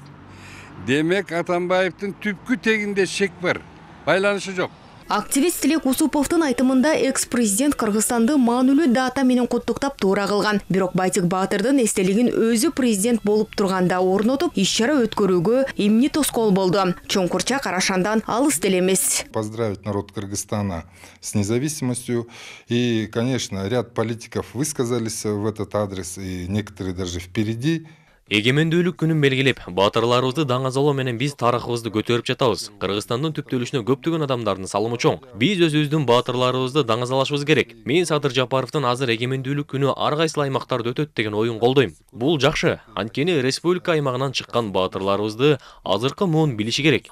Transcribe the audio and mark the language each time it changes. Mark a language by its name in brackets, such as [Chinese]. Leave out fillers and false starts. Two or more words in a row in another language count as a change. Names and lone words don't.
[Kyrgyz] Демек Атамбаевдин түпкү тегинде шек бар, байланышы жок. Активист Тилек Усуповдун айтымында экс-президент Кыргызстанды маанилүү дата менен куттуктап туура кылган. Бирок Байтик Баатырдын эстелигин өзү президент болуп турганда орнотуп, иш-чара өткөрүүгө эмне тоскоол болду? Чоңкурча Карашандан алыс деле эмес. [Russian] Поздравить народ Кыргызстана с независимостью. И, конечно, ряд политиков высказались в этот адрес, и некоторые даже впереди. [Kyrgyz] Эгемендүүлүк күнүн белгилеп, баатырларыбызды даңазалоо менен биз тарыхыбызды көтөрүп жатабыз. Кыргызстандын түптөлүшүнө көптөгөн адамдардын салымы чоң. Биз өзүбүздүн баатырларыбызды даңазалашыбыз керек. Мен Садыр Жапаровдун азыр эгемендүүлүк күнү ар кайсыл аймактарда өтөт деген оюн колдойм. Бул жакшы. Анткени республика аймагынан чыккан баатырларыбызды азыркы муун билиши керек.